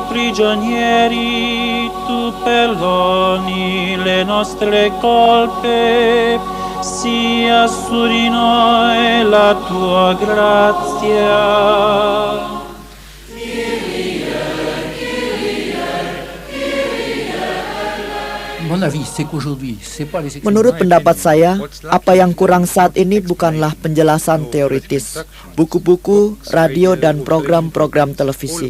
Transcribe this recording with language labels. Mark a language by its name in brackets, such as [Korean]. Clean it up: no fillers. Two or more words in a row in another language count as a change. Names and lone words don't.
[Italian] prigionieri, tu perdoni le nostre colpe, sia su di noi la tua grazia. [Indonesian] Menurut pendapat saya, apa yang kurang saat ini bukanlah penjelasan teoritis, buku-buku, radio, dan program-program televisi.